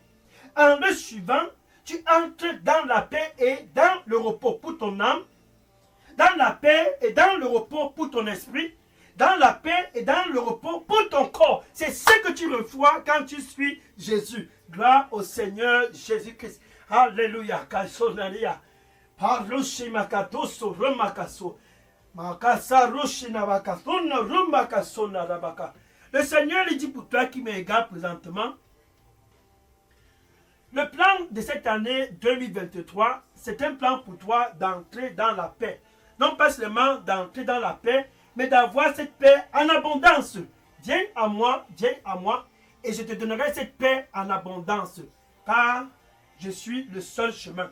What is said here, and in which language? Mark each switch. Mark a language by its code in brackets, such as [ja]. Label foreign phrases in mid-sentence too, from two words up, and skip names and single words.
[fr] En le suivant, tu entres dans la paix et dans le repos pour ton âme, dans la paix et dans le repos pour ton esprit, dans la paix et dans le repos pour ton corps. C'est ce que tu reçois quand tu suis Jésus. Gloire au Seigneur Jésus-Christ. Alléluia. Kasonaria. Paroshi makatoso romakaso. Makasa roshina bakasona romakasona rabaka. Le Seigneur lui dit pour toi qui me regarde présentement, le plan de cette année 2023, c'est un plan pour toi d'entrer dans la paix. Non pas seulement d'entrer dans la paix, mais d'avoir cette paix en abondance. Viens à moi, et je te donnerai cette paix en abondance, car je suis le seul chemin.